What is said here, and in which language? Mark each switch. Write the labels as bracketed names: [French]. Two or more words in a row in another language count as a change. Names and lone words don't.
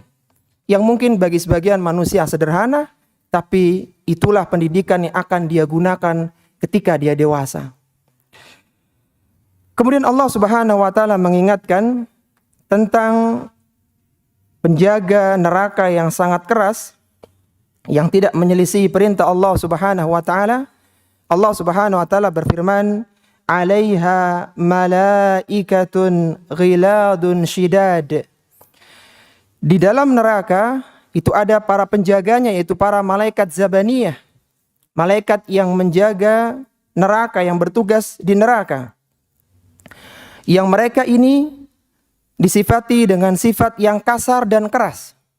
[Indonesian] Yang mungkin bagi sebagian manusia sederhana, tapi itulah pendidikan yang akan dia gunakan ketika dia dewasa. Kemudian Allah [Arabic] سبحانه وتعالى [Indonesian] mengingatkan tentang penjaga neraka yang sangat keras, yang tidak menyelisihi perintah Allah [Arabic] سبحانه وتعالى. [Indonesian] Allah [Arabic] سبحانه وتعالى [Indonesian] berfirman, [Arabic] عليها ملائكة غلاظ شداد. [Indonesian] Di dalam neraka itu ada para penjaganya, yaitu para malaikat zabaniyah, malaikat yang menjaga neraka, yang bertugas di neraka, yang mereka ini disifati dengan sifat yang kasar dan keras.